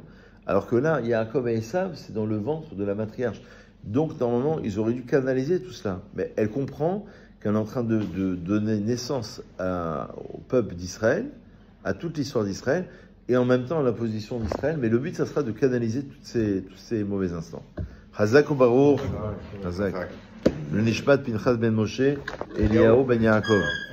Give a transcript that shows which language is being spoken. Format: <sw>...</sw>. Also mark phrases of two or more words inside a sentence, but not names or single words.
<fr>Alors que là, Yaakov et Esav, c'est dans le ventre de la matriarche. Donc, normalement, ils auraient dû canaliser tout cela. Mais elle comprend qu'elle est en train de donner naissance au peuple d'Israël, à toute l'histoire d'Israël, et en même temps à la position d'Israël. Mais le but, ça sera de canaliser tous ces mauvais instants.</fr> <he>חזק וברוך חזק.</he> <fr>Le Nishmat Pinchas ben Moshe, Eliyahu ben Yaakov.</fr>